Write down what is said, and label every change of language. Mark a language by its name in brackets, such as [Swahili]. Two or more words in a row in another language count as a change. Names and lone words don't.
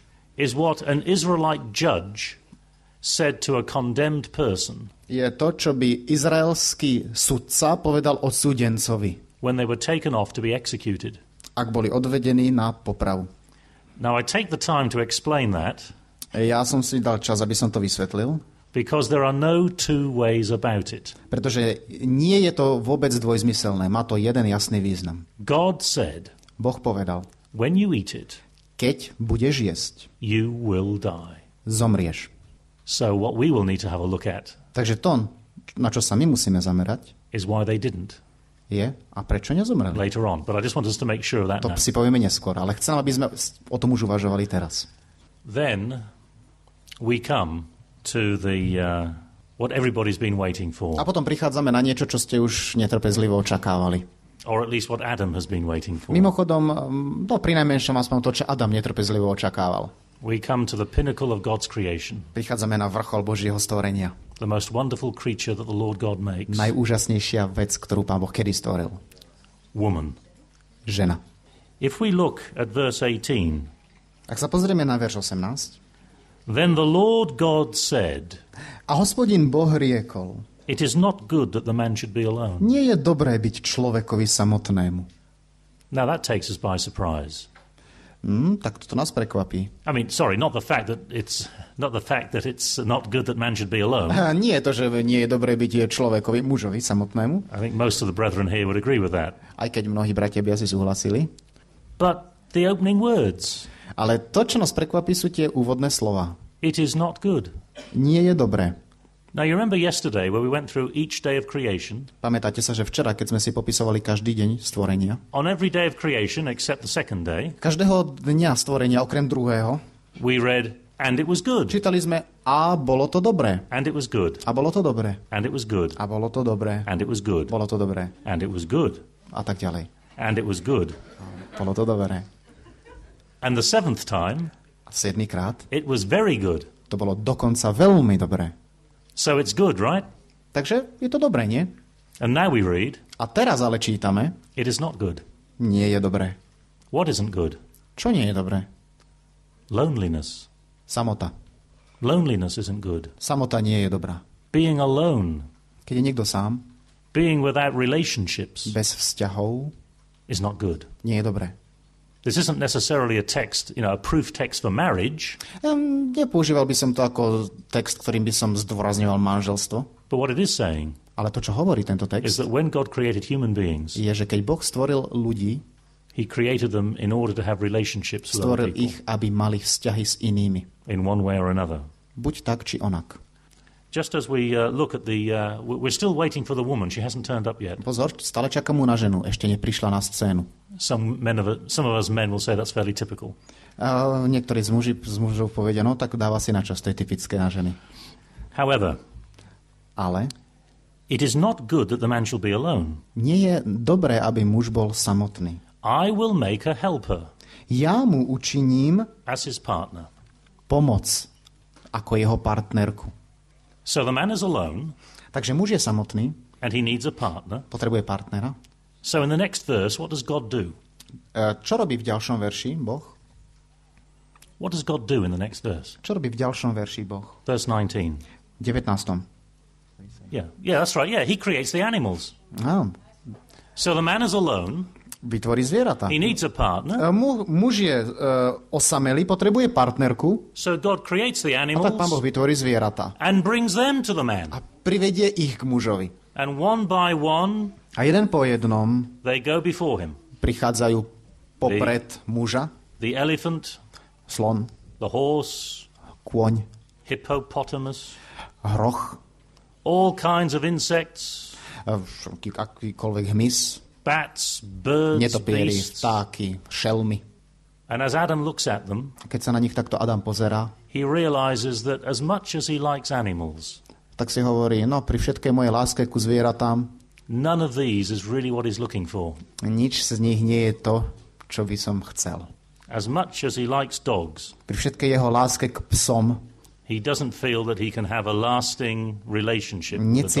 [English] is what an Israelite judge said to a condemned person [Slovak] je to, čo by izraelský sudca povedal odsúdencovi, [English] when they were taken off to be executed. [Slovak] ak boli odvedení na popravu. [English] Now, I take the time to explain that [Slovak] Ja som si dal čas, aby som to vysvetlil. [English] Because there are no two ways about it. [Slovak] Pretože nie je to vôbec dvojzmyselné. Má to jeden jasný význam. [English] God said, [Slovak] Boh povedal, [English] when you eat it, [Slovak] keď budeš jesť, [English] you will die. [Slovak] Zomrieš. [English] So what we will need to have a look at [Slovak] Takže to, na čo sa my musíme zamerať, [English] is why they didn't [Slovak] je, a prečo nezomreli. [English] later on. But I just want us to make sure of that [Slovak] To [English] now. [Slovak] si povieme neskôr, ale chcem, aby sme o tom už uvažovali teraz. [English] Then we come to the what everybody's been waiting for, [Slovak] A potom prichádzame na niečo, čo ste už netrpezlivo očakávali. [English] or at least what Adam has been waiting for. [Slovak] Mimochodom, to prinajmenšom aspoň to, čo Adam netrpezlivo očakával. [English] We come to the pinnacle of God's creation, [Slovak] Prichádzame na vrchol Božieho stvorenia. [English] the most wonderful creature that the Lord God makes, [Slovak] Najúžasnejšia vec, ktorú Pán Boh kedy stvoril. [English] woman. [Slovak] Žena. [English] If we look at verse 18, [Slovak] Ak sa pozrieme na verš 18. [English] then the Lord God said, [Slovak] A Hospodin Boh riekol, [English] it is not good that the man should be alone. [Slovak] nie je dobré byť človekovi samotnému. [English] Now that takes us by surprise. [Slovak] Tak to nás prekvapí. [English] I mean, sorry, not the fact that it's not good that man should be alone. [Slovak] Nie je to, že nie je dobré byť človekovi, mužovi samotnému, [English] I think most of the brethren here would agree with that. [Slovak] aj keď mnohí bratia by asi súhlasili. [English] But the opening words, [Slovak] Ale to, čo nás prekvapí, sú tie úvodné slova. [English] it is not good. [Slovak] Nie je dobré. [English] Now you remember yesterday where we went through each day of creation. [Slovak] Pamätáte sa, že včera, keď sme si popisovali každý deň stvorenia, [English] On every day of creation except the second day, [Slovak] každého dňa stvorenia, okrem druhého, [English] we read, and it was good, [Slovak] čítali sme a bolo to dobré. [English] and it was good, [Slovak] A bolo to dobré. [English] and it was good, [Slovak] A bolo to dobré. [English] and it was good, [Slovak] Bolo to dobré. [English] and it was good, [Slovak] A tak ďalej. [English] and it was good. [Slovak] Bolo to dobré. [English] And the seventh time, [Slovak] A 7-krát [English] it was very good. [Slovak] to bolo dokonca veľmi dobré. [English] So it's good, right? [Slovak] Takže je to dobré, nie? [English] And now we read, [Slovak] A teraz ale čítame, [English] it is not good. [Slovak] nie je dobré. [English] What isn't good? [Slovak] Čo nie je dobré? [English] Loneliness. [Slovak] Samota. [English] Loneliness isn't good. [Slovak] Samota nie je dobrá. [English] Being alone, [Slovak] Keď je niekto sám, [English] being without relationships [Slovak] bez vzťahov, [English] is not good. [Slovak] nie je dobré. [English] This isn't necessarily a text, a proof text for marriage, [Slovak] Nepoužíval by som to ako text, ktorým by som zdôrazňoval manželstvo, [English] but what it is saying [Slovak] ale to, čo hovorí tento [English] is [Slovak] text, [English] that when God created human beings, [Slovak] je, že keď Boh stvoril ľudí, [English] He created them in order to have relationships with other [Slovak] stvoril [English] people [Slovak] ich, aby mali vzťahy s inými. [English] in one way or another. [Slovak] Buď tak, či onak. [English] Just as we look at we're still waiting for the woman. She hasn't turned up yet. [Slovak] Pozor, stále čakáme na ženu, ešte neprišla na scénu. [English] Some of us men will say that's fairly typical. [Slovak] Niektorí z mužov povedia, no tak dáva si na čas, to je typické na ženy. [English] However, [Slovak] Ale [English] it is not good that the man shall be alone. [Slovak] nie je dobré, aby muž bol samotný. [English] I will make a helper [Slovak] Ja mu učiním [English] as his partner. [Slovak] pomoc ako jeho partnerku. [English] So the man is alone, [Slovak] Takže muž je samotný, [English] and he needs a partner. [Slovak] potrebuje partnera. [English] So in the next verse, what does God do? [Slovak] Čo robí v ďalšom verši Boh? [English] What does God do in the next verse? [Slovak] Čo robí v ďalšom verši Boh? [English] Verse 19. [Slovak] 19. [English] Yeah, that's right. Yeah, he creates the animals. [Slovak] Áno, [English] So the man is alone. [Slovak] vytvorí zvieratá. [English] He needs a partner. [Slovak] Muž je osamelý, potrebuje partnerku, [English] So God creates the [Slovak] a tak Pán Boh [English] animals [Slovak] vytvorí zvieratá. [English] and brings them to the man. [Slovak] A privedie ich k mužovi. [English] And one by one, [Slovak] A jeden po jednom [English] they go before him. [Slovak] prichádzajú popred muža, [English] The elephant, [Slovak] slon, [English] the horse, [Slovak] kôň, [English] hippopotamus, [Slovak] hroch, [English] all kinds of insects, [Slovak] akýkoľvek hmyz, [English] bats, birds, [Slovak] netopieri, [English] beasts. [Slovak] vtáky, šelmy. [English] And as Adam looks at them, [Slovak] Keď sa na nich takto Adam pozerá, [English] he realizes that as much as he likes animals, [Slovak] tak si hovorí, no pri všetkej mojej láske ku zvieratám, [English] none of these is really what he's looking for. [Slovak] nič z nich nie je to, čo by som chcel. [English] As much as he likes dogs, [Slovak] Pri všetkej jeho láske k psom [English] he doesn't feel that he can have a lasting relationship with the dog.